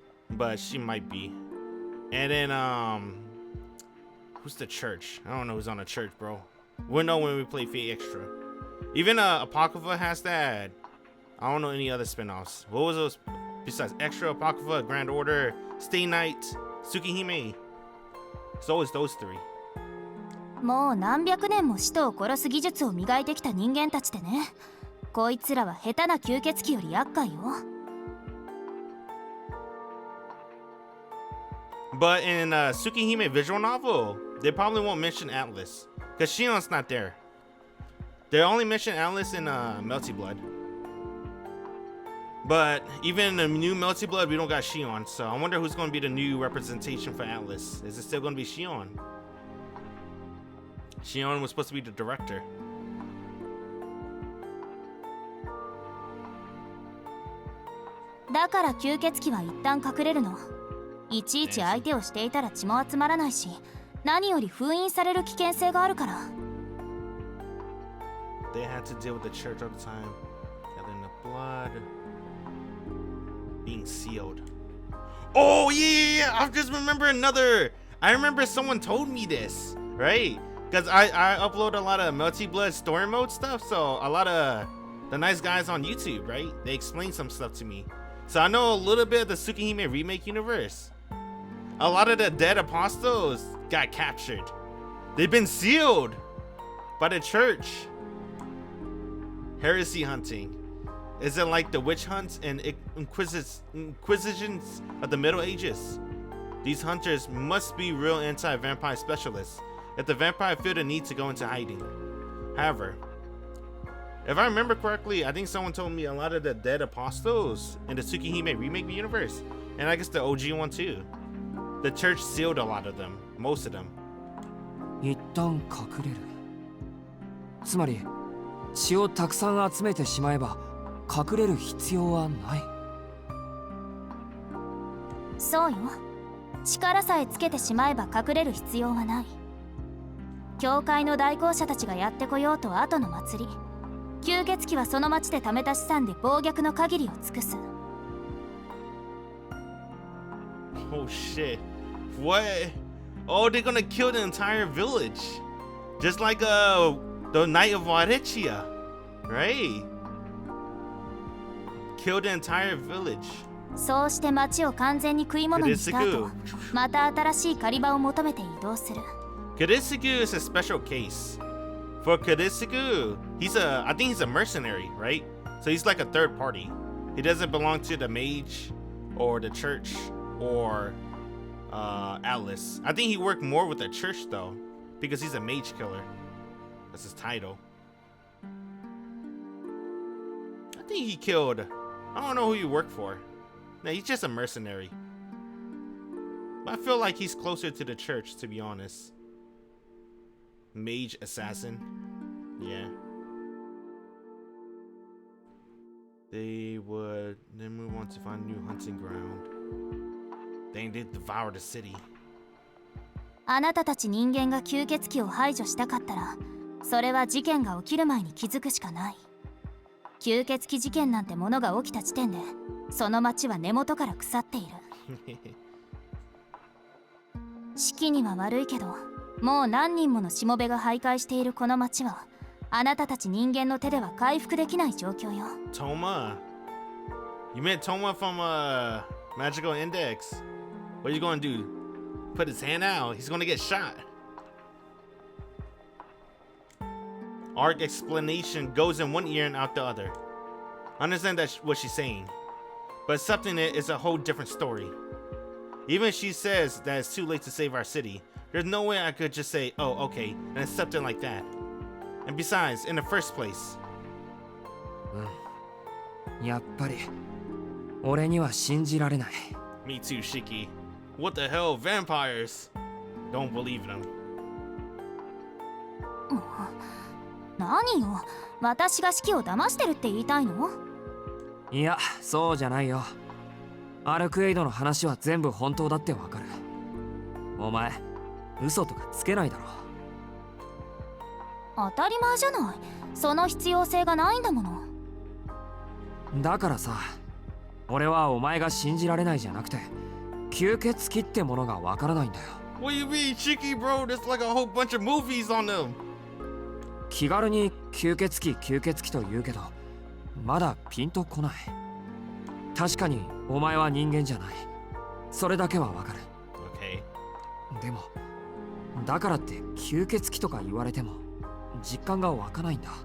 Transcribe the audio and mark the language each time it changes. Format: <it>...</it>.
<en>But she might be. And then who's the church? I don't know who's on the church, bro. We'll know when we play Fate Extra. Even Apocrypha has that. I don't know any other spin-offs. What was those besides Extra, Apocrypha, Grand Order, Stay Night, Tsukihime? It's always those 3.</en> <ja>もう何百年も使徒を殺す技術を磨いてきた人間たちでね、こいつらは下手な吸血鬼より厄介よ。</ja> <en>But in Tsukihime visual novel, they probably won't mention Atlas, because Shion's not there. They only mention Atlas in Melty Blood. But even in the new Melty Blood, we don't got Shion, so I wonder who's going to be the new representation for Atlas. Is it still going to be Shion? Shion was supposed to be the director.</en> <ja>Dakara 吸血鬼は一旦隠れるの。いちいち相手をしていたら血も集まらないし、何より封印される危険性があるから。</ja> <en>They had to deal with the church all the time, gathering the blood, being sealed. Oh yeah, I just remember another. I remember someone told me this, right? Because I upload a lot of Melty Blood story mode stuff, so a lot of the nice guys on YouTube, right? They explain some stuff to me. So I know a little bit of the Tsukihime Remake universe. A lot of the dead apostles got captured. They've been sealed by the church. Heresy hunting. Is it like the witch hunts and inquisitions of the Middle Ages? These hunters must be real anti-vampire specialists if the vampire feel the need to go into hiding. However, if I remember correctly, I think someone told me a lot of the dead apostles in the Tsukihime Remake universe, and I guess the OG one too, the church sealed a lot of them, most of them.</en> <ja>一旦隠れる。つまり血をたくさん集めてしまえば隠れる必要はない。そうよ。力さえつけてしまえば隠れる必要はない。教会の代行者たちがやってこようと後の祭り。吸血鬼はその町で貯めた資産で暴虐の限りを尽くす。</ja> <en>Oh shit. What? Oh, they're gonna kill the entire village. Just like the Night of Warechia. Right? Kill the entire village.</en> <ja>そうして町を完全に食い物にした後、また新しい狩り場を求めて移動する。</ja> <en>Kurisugu is a special case. For Kurisugu, I think he's a mercenary, right? So he's like a third party. He doesn't belong to the mage or the church or Atlas. I think he worked more with the church though, because he's a mage killer. That's his title. I think he killed, I don't know who he worked for. No, he's just a mercenary. But I feel like he's closer to the church, to be honest. Mage assassin. Yeah. They would then move on to find a new hunting ground. Then they devour the city.</en> <ja>あなたたち人間が吸血鬼を排除したかったら、それは事件が起きる前に気づくしかない。吸血鬼事件なんてものが起きた時点で、その町は根元から腐っている。四季には悪いけど、もう何人ものしもべが徘徊しているこの町は、あなたたち人間の手では回復できない状況よ。</ja> <en>Toma. You meant Toma from Magical Index. What are you gonna do? Put his hand out. He's gonna get shot. Arc explanation goes in one ear and out the other. I understand that's what she's saying. But accepting it is a whole different story. Even if she says that it's too late to save our city, there's no way I could just say, oh, okay, and accept it like that. And besides, in the first place.</en> <ja>やっぱり俺には信じられない。</ja> <en>Me too, Shiki. What the hell, vampires? Don't believe them.</en> <ja>何よ、私が四季を騙してるって言いたいの？いや、そうじゃないよ。アルクエイドの話は全部本当だってわかる。お前、嘘とかつけないだろ。当たり前じゃない。その必要性がないんだもの。だからさ、俺はお前が信じられないじゃなくて、吸血鬼ってものがわからないんだよ。</ja> <en>What do you mean, Shiki, bro? There's like a whole bunch of movies on them.</en> <ja>気軽に吸血鬼と言うけど、まだピンとこない。確かにお前は人間じゃない。それだけはわかる。</ja> <en>Okay.</en> <ja>でもだからって吸血鬼とか言われても実感が湧かないんだ。</ja>